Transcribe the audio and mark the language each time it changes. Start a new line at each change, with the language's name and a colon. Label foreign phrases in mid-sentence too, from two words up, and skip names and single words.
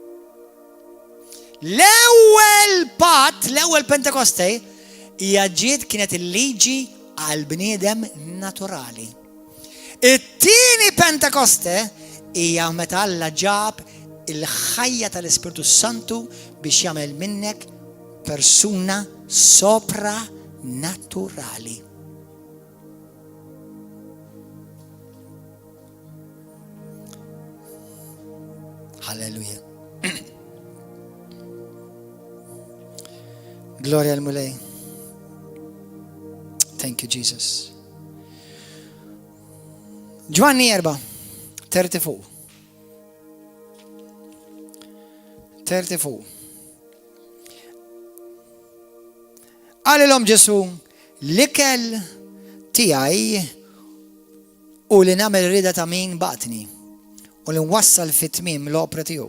Maltese: L-ewwel patt, l-ewwel Pentekoste hija ġiet kienet il-liġi għal bniedem naturali. It-tieni Pentekoste hija meta Alla ġab il-ħajja tal-Ispiritu Santu biex jagħmel minnek persuna sopra naturali. Halleluja. Gloria al Mulej.
English: Thank you, Jesus.
Maltese: Ġwanni 4:34. Għalilhom Ġesu l-ikel tiegħi u li nagħmel rida ta' min batni u li nwassal fit-tmiem l-opra tiegħu.